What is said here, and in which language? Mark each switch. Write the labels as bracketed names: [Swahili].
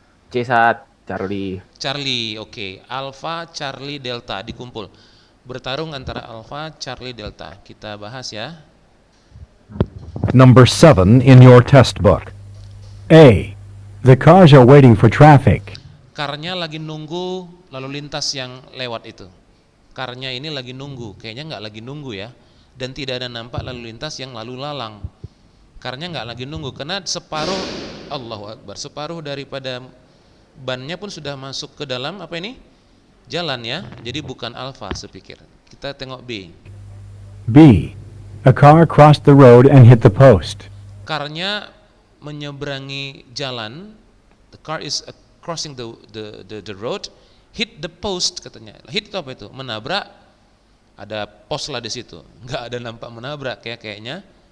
[Indonesian] C, Sat, Charlie. Charlie. Oke. Alpha, Charlie, delta dikumpul. Bertarung antara Alpha, Charlie, delta. Kita bahas ya. [English] Number 7 in your test book. A. The cars are waiting for traffic. [Indonesian] Karnya lagi nunggu lalu lintas yang lewat itu. Karnya ini lagi nunggu. Kayaknya nggak lagi nunggu ya. Dan tidak ada nampak lalu lintas yang lalu lalang. Karnya nggak lagi nunggu karena separuh, [Arabic] Allahu Akbar, [Indonesian] separuh daripada bannya pun sudah masuk ke dalam apa ini? Jalan ya. Jadi bukan alfa sepikir. Kita tengok B. B. [English] A car crossed the road and hit the post. [Indonesian] Karnya menyeberangi jalan. [English] The car is crossing the road, hit the post [Indonesian] katanya. Hit itu apa itu? Menabrak. Ada pos lah di situ. Nggak ada nampak menabrak kayaknya.